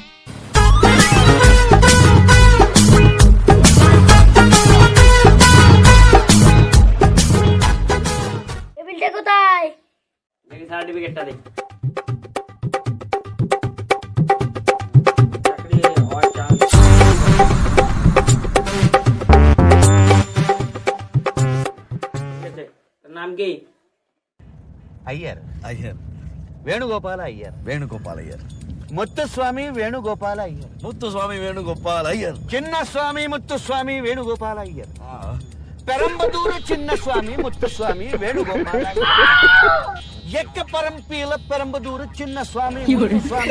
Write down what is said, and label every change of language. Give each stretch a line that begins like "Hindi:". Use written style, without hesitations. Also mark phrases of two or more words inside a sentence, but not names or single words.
Bangla: টেবিলটা কোথায়? দেখি সার্টিফিকেটটা দেখ। চাকরি হওয়ার চান্স। ঠিক আছে, তোর নাম কি? అయ్యర్ అయ్యర్ వేణుగోపాల అయ్యర్ వేణుగోపాల్ అయ్యర్ ముత్తుస్వామి వేణుగోపాల అయ్యర్ ముత్తుస్వామి వేణుగోపాల్ అయ్యర్ చిన్నస్వామి ముత్తుస్వామి వేణుగోపాల అయ్యర్ పెరంబదూరు చిన్నస్వామి ముత్తుస్వామి వేణుగోపాల ఎక్కపరంపీల పెరంబదూరు చిన్నస్వామి ముత్తుస్వామి